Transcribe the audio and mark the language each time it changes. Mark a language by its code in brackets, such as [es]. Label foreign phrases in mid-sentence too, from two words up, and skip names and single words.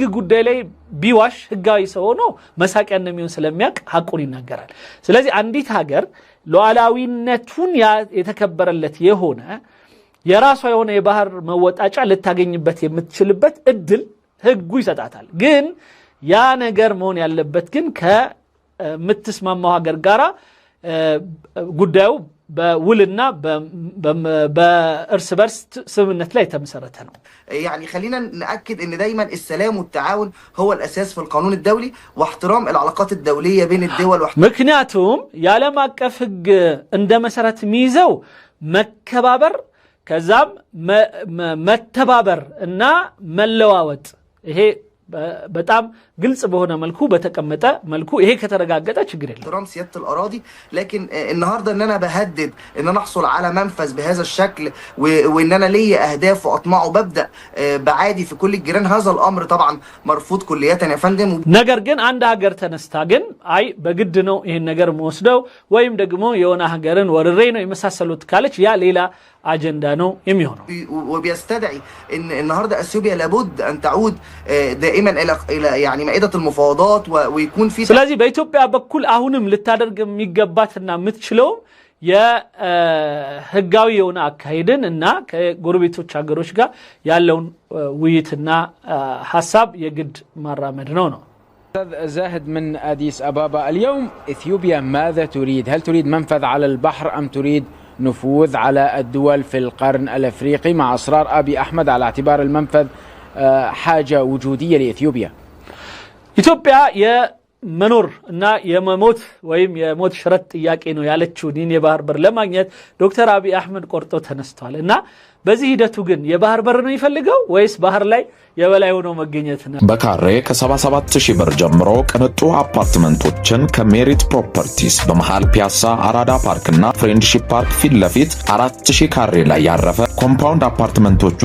[am] ጉዳይ ላይ ቢዋሽ ህጋዊ ሰው ሆኖ መሳቂያ እንደሚሆን ስለሚያቅ ሐቁን ይናገራል። ስለዚህ አንዲት ሀገር ሉዓላዊነቱን የተከበረለት የሆነ የራሷ የሆነ የባህር መወጣጫ ልታገኝበት የምትችልበት እድል ህጉ ይሰጣታል። ግን ያ ነገር መሆን ያለበት ግን ከምትስማማው ሀገር ጋራ ጉዳዩ በውልና በእርስ በርስ ስምምነት ላይ የተመሰረተ ነው። [ar] يعني خلينا نأكد ان دايما السلام والتعاون هو الاساس في القانون الدولي واحترام العلاقات الدولية بين الدول [am] ምክንያቱም የዓለም አቀፍ ህግ እንደ መሰረት የሚይዘው መከባበር ከዛም መተባበር እና መለዋወጥ ይሄ በጣም ግልጽ በሆነ መልኩ በተቀመጠ መልኩ ይሄ ከተረጋገጠ ችግር የለም [ar] احترام سيادة الأراضي لكن النهارده ان انا بهدد ان انا احصل على منفذ بهذا الشكل وان انا لي اهداف واطمع وببدا بعادي في كل الجيران هذا الامر طبعا مرفوض كليا يا فندم [am] ነገር ግን አንድ ሀገር ተነስታ ግን አይ በግድ ነው ይሄን ነገር መወስደው ወይም ደግሞ የሆነ ሀገርን ወርሬ ነው የመሳሰሉት ካለች ያ ሌላ አጀንዳ ነው የሚሆነው [ar] وبيستدعي ان النهارده اثيوبيا لابد ان تعود دائما الى يعني مائده المفاوضات ويكون في [am] ስለዚህ በኢትዮጵያ በኩል አሁንም ልታደርግ የሚገባትና የምትችለው የህጋዊ የሆነ አካሄድን እና ከጎረቤቶች ሀገሮች ጋር ያለውን ውይይትና ሐሳብ የግድ ማራመድ ነው [ar] أستاذ زاهد من أديس أبابا اليوم إثيوبيا ماذا تريد؟ هل تريد منفذ على البحر أم تريد نفوذ على الدول في القرن الأفريقي مع إصرار أبي أحمد على اعتبار المنفذ حاجة وجودية لإثيوبيا؟ إثيوبيا منور [am] እና የመሞት ወይም የሞት ሽረት ጥያቄ ነው ያለችው ዲን የባህር በር ለማግኘት ዶክተር አብይ አህመድ ቆርጦ ተነስተዋል እና በዚህ ሂደቱ ግን የባህር በር ነው ይፈልገው ወይስ ባህር ላይ የበላይ ሆኖ መገኘት ነው በካሬ ከ77000 ብር ጀምሮ ቅንጡ አፓርትመንቶችን ከሜሪት ፕሮፐርቲስ በመሃል ፒያሳ አራዳ ፓርክና ፍሬንድሺፕ ፓርክ ፊት ለፊት 4000 ካሬ ላይ ያረፈ ኮምፓውንድ አፓርትመንቶች